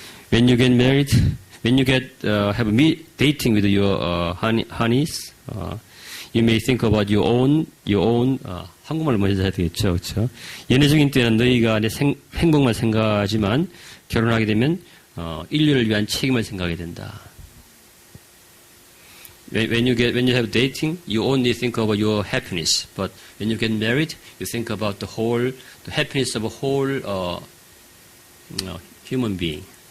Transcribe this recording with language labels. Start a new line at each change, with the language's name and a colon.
English: When you get married, when you have dating with your honeys, you may think about your own
Korean: 한국말로 먼저 해야 되겠죠, 그렇죠? 연애적인 때는 너희가 내 행복만 생각하지만 결혼하게 되면 인류를 위한 책임을 생각하게 된다.
English: When you have dating, you only think about your happiness, but when you get married, you think about the happiness of a whole human being.